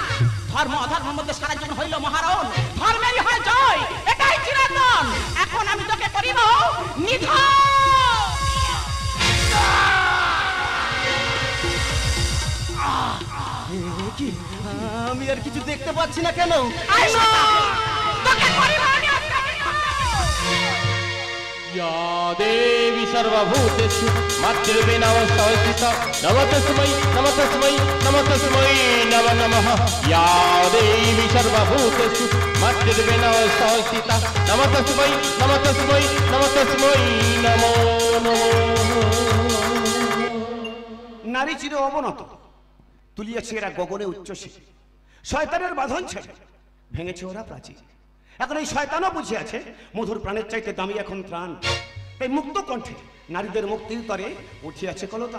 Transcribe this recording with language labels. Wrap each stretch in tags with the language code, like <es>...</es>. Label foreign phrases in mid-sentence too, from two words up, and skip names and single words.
<bn>ধর্ম অধর্মের মধ্যে সারা জীবন হইল মহারণ, ধর্মেরই হয় জয়, এটাই চিরন্তন। এখন আমি তোকে করিব নিধন। কি আমি আর কিছু দেখতে পাচ্ছি না কেন? এই শয়তান! তোকে করিব নিধন।</bn> <sa>या देवी सर्वभूतेषु मातृरूपेण संस्थिता नमस्तस्मै नमस्तस्मै नमस्तस्मै नमो नमः या देवी सर्वभूतेषु मातृरूपेण संस्थिता नमस्तस्मै नमस्तस्मै नमस्तस्मै नमो नमः।</sa> <bn>নারী চির অবনত, তুলিয়াছে এরা গগনে উচ্চসী, শয়তানের বাঁধন ছেড়ে ভেঙেছে ওরা প্রাচীর। এখন এই শয়তানও বুঝিয়াছে মধুর প্রাণের চাইতে দামি এখন ত্রাণ। তাই মুক্ত কণ্ঠে নারীদের মুক্তির তরে উঠিয়াছে কলতান।</bn>